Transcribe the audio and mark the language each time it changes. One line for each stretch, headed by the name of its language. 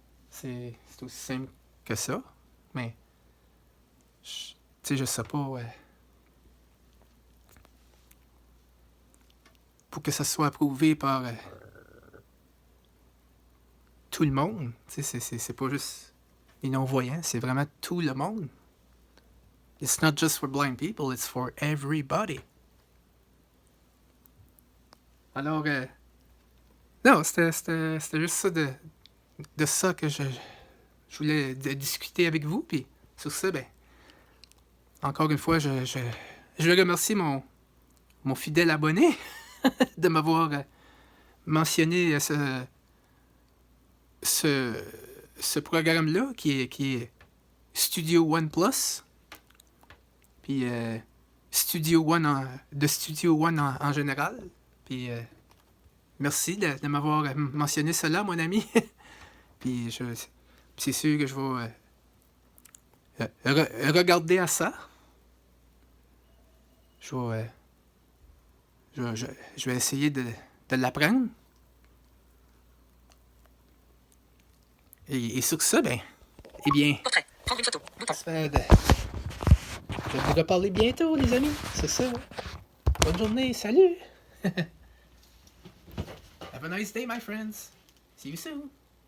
French: C'est aussi simple que ça, mais tu sais, je sais pas, pour que ça soit approuvé par tout le monde, tu sais, c'est pas juste les non-voyants, c'est vraiment tout le monde.
English: It's not just for blind people, it's for everybody.
French: Alors, non, c'était juste ça de ça que je voulais discuter avec vous. Puis sur ça, ben, encore une fois, je veux remercier mon fidèle abonné de m'avoir mentionné ce programme-là qui est Studio One Plus. Puis Studio One de Studio One en général. Puis merci de m'avoir mentionné cela, mon ami. Puis c'est sûr que je vais regarder à ça. Je vais essayer de l'apprendre. Et sur ça, ben, eh bien, Portrait. Prendre une photo. Bouton. j'espère de vous reparler bientôt, les amis. C'est ça. Bonne journée. Salut.
English: Have a nice day, my friends. See you soon.